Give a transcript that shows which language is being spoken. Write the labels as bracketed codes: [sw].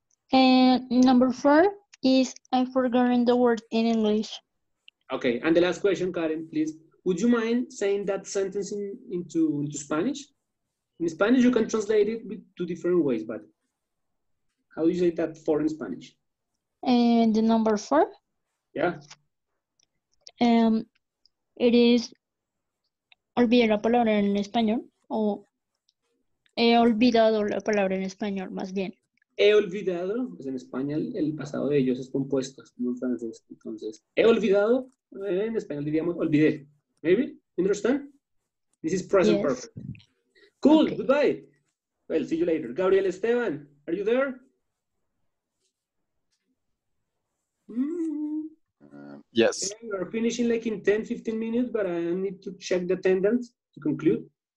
[en] And number 4 is I've forgotten the word in English. Okay, and the last question, Karen, please. Would you mind saying that sentence into Spanish? In Spanish, you can translate it with 2 different ways, but how do you say that 4 in Spanish? And the number 4? Yeah. [es] It is olvidé la palabra en español, o he olvidado la palabra en español, más bien. He olvidado, pues en España el pasado de ellos es compuesto, es como en francés. Entonces, he olvidado, en español diríamos olvidé. [en] Maybe? Understand? This is present perfect. Cool, okay. Goodbye. Well, see you later. Gabriel Esteban, are you there? Yes. Okay, we're finishing like in 10, 15 minutes, but I need to check the attendance to conclude.